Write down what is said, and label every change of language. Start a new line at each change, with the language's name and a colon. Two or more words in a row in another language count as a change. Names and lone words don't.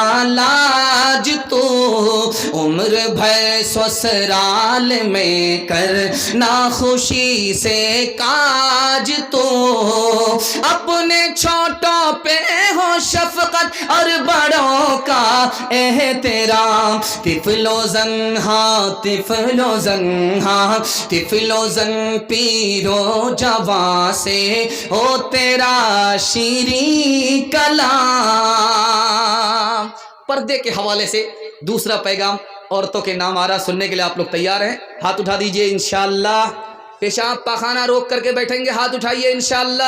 Urdu: لاج تو، عمر بھر سسرال میں کرنا خوشی سے کاج تو، اپنے چھوٹوں پہ ہو شفقت اور بڑوں کا احترام، طفل و زنہا طفل و زنہا طفل و زن پیرو جوان سے ہو تیرا شیریں کلام۔ پردے کے حوالے سے دوسرا پیغام عورتوں کے نام آ رہا، سننے کے لیے آپ لوگ تیار ہیں؟ ہاتھ اٹھا دیجئے
Arabic: انشاءاللہ۔
Urdu: پیشاب پاخانہ روک کر کے بیٹھیں گے، ہاتھ اٹھائیے
Arabic: انشاءاللہ۔